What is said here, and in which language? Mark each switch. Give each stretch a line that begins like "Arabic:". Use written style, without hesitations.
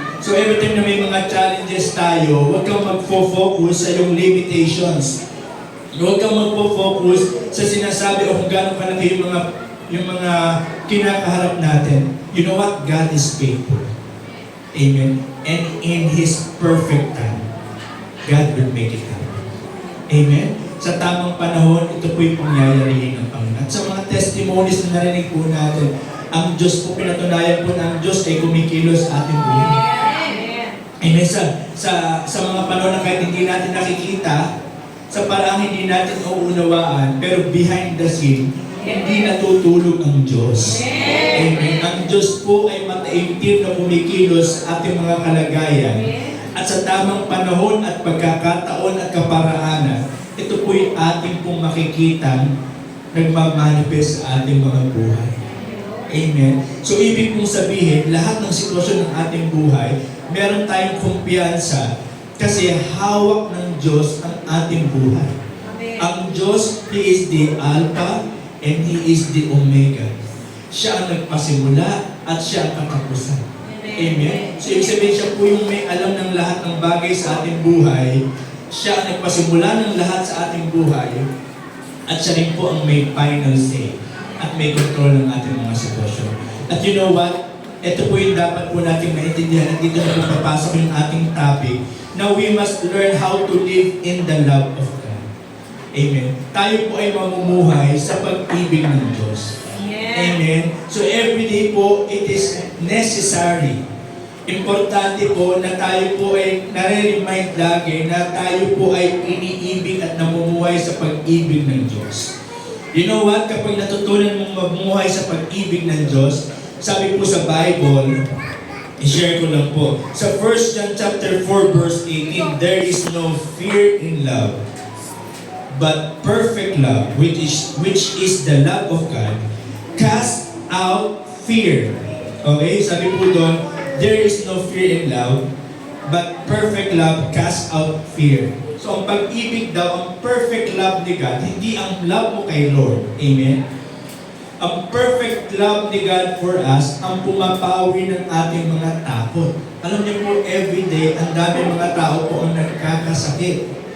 Filipino: So every time na may mga challenges tayo, huwag kang magfo-focus sa iyong limitations. Huwag kang magfo-focus sa sinasabi o kung gano'ng kalaki yung mga kinakaharap natin.
English: You know what? God is faithful. Amen? And in His perfect time, God will make it happen. Amen?
Filipino: Sa tamang panahon, ito po yung pangyayarihin ng Panginoon. At sa mga testimonies na narinig po natin, ang Diyos po, pinatunayan po na ang Diyos ay kumikilos sa ating buhay. Amen? Sa mga panahon na kahit hindi natin nakikita, sa parang hindi natin nauunawaan, pero behind the scene, hindi natutulog ang Diyos. Amen? Ang Diyos po ay mataimtim na kumikilos sa ating mga kalagayan. At sa tamang panahon at pagkakataon at kaparaanan, ito po yung ating pong makikitang nagmamanifest sa ating mga buhay. Amen? So, ibig pong sabihin, lahat ng sitwasyon ng ating buhay, meron tayong kumpiyansa kasi hawak ng Diyos ang ating buhay. Ang Diyos,
English: He is the Alpha and He is the Omega.
Filipino: Siya ang nagpasimula at Siya ang katapusan. Amen? So, ibig sabihin, siya po yung may alam ng lahat ng bagay sa ating buhay. Siya ang nagpasimula ng lahat sa ating buhay. At siya rin po ang may final say at may control ng ating mga sitwasyon. At
English: you know what?
Filipino: Ito po yung dapat po natin maintindihan at dito na po papasok yung ating topic.
English: Now, we must learn how to live in the love of God. Amen?
Filipino: Tayo po ay mamumuhay sa pag-ibig ng Diyos. Amen?
English: So every day po, it is necessary.
Filipino: Importante po na tayo po ay nare-remind lagi na tayo po ay iniibig at namumuhay sa pag-ibig ng Diyos.
English: You know what?
Filipino: Kapag natutunan mong mamumuhay sa pag-ibig ng Diyos, sabi po sa Bible, i-share ko lang po.
English: Sa 1 John chapter 4 verse 18, there is no fear in love, but perfect love, which is the love of God, cast out fear. Okay?
Filipino: Sabi po doon,
English: there is no fear in love, but perfect love casts out fear.
Filipino: So, ang pag-ibig daw, ang perfect love ni God, hindi ang love mo kay Lord. Amen? Ang perfect love ni God for us, ang pumapawi ng ating mga takot. Alam niyo po, everyday, ang dami mga tao po ang nagkakasakit.